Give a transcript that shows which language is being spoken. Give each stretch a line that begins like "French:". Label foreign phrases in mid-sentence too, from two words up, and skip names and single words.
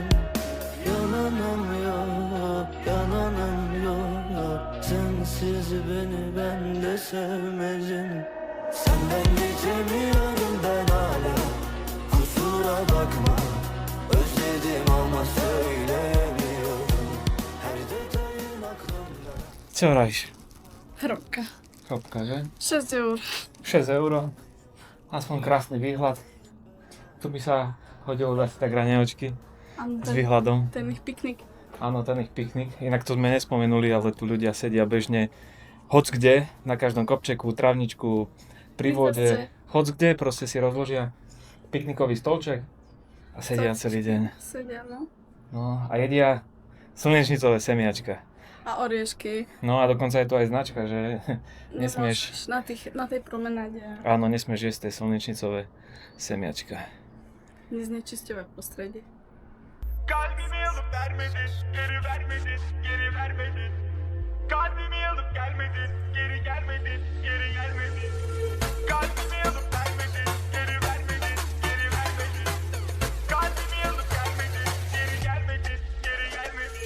Turkish: Yalanım yok, yalanım yok. Sensiz beni ben de sevmedim. Senden geçemiyorum ben hala. Kusura bakma. Özledim ama söyleyemiyorum. Her detayın aklımda.
Slovak: Čo rajš? Hrobka. Hrobka, že? 6 eur. 6 euro. Aspoň krásny výhľad. Tu by sa hodilo dať tak raňajky s výhľadom. Ten ich piknik. Áno, ten ich piknik. Inak to sme nespomenuli, ale tu ľudia sedia bežne hoc kde, na každom kopčeku, travničku, pri vode, ceste. hoc kde, proste si rozložia piknikový stolček a sedia celý deň. Sedia, no. No a jedia slnečnicové semiačka. A oriešky. No a dokonca je tu aj značka, že nesmieš, Nemôžeš na tej promenáde áno, nesmieš jesť tie slnečnicové semiačka. neznečisťovať prostredie.
Turkish: Kalbimi alıp vermedin, geri vermedin, geri vermedin. Kalbimi alıp gelmedin, geri gelmedin, geri gelmedin. Kalbimi alıp vermedin, geri vermedin, geri vermedin. Kalbimi alıp gelmedin, geri gelmedin, geri gelmedin.